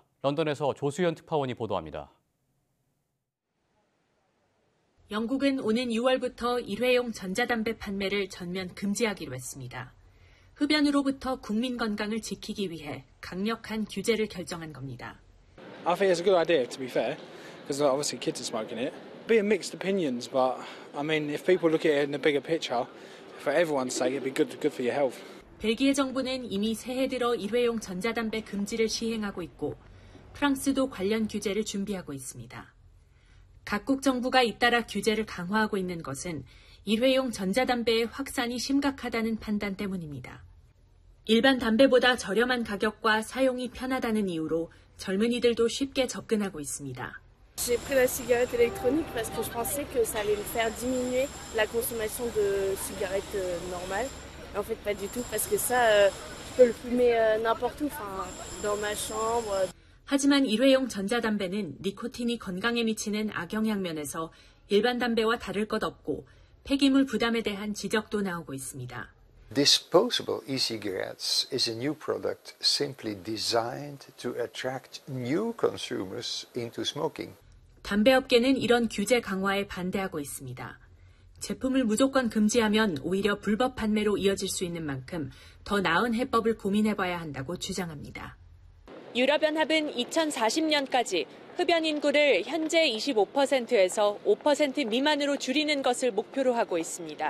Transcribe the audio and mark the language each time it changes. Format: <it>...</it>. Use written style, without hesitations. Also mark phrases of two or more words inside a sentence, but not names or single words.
<ko>런던에서 조수연 특파원이 보도합니다. 영국은 오는 6월부터 일회용 전자담배 판매를 전면 금지하기로 했습니다. 흡연으로부터 국민 건강을 지키기 위해 강력한 규제를 결정한 겁니다.</ko> <en>I think it's a good idea, to be fair, because obviously kids are smoking it. Being mixed opinions, but I mean, if people look at it in the bigger picture, for everyone's sake, it'd be good for your health.</en> <ko>벨기에 정부는 이미 새해 들어 일회용 전자담배 금지를 시행하고 있고 프랑스도 관련 규제를 준비하고 있습니다. 각국 정부가 잇따라 규제를 강화하고 있는 것은 일회용 전자담배의 확산이 심각하다는 판단 때문입니다. 일반 담배보다 저렴한 가격과 사용이 편하다는 이유로 젊은이들도 쉽게 접근하고 있습니다.</ko> <fr>J'ai pris la cigarette électronique parce que je pensais que ça allait me faire diminuer la consommation de cigarettes normales. En fait, pas du tout parce que ça, je peux le fumer n'importe où, enfin, dans ma chambre.</fr> <ko>하지만 일회용 전자담배는 니코틴이 건강에 미치는 악영향 면에서 일반 담배와 다를 것 없고 폐기물 부담에 대한 지적도 나오고 있습니다.</ko> <en>Disposable e-cigarettes is a new product simply designed to attract new consumers into smoking.</en> <ko>담배업계는 이런 규제 강화에 반대하고 있습니다. 제품을 무조건 금지하면 오히려 불법 판매로 이어질 수 있는 만큼 더 나은 해법을 고민해봐야 한다고 주장합니다. 유럽연합은 2040년까지 흡연 인구를 현재 25%에서 5% 미만으로 줄이는 것을 목표로 하고 있습니다.</ko>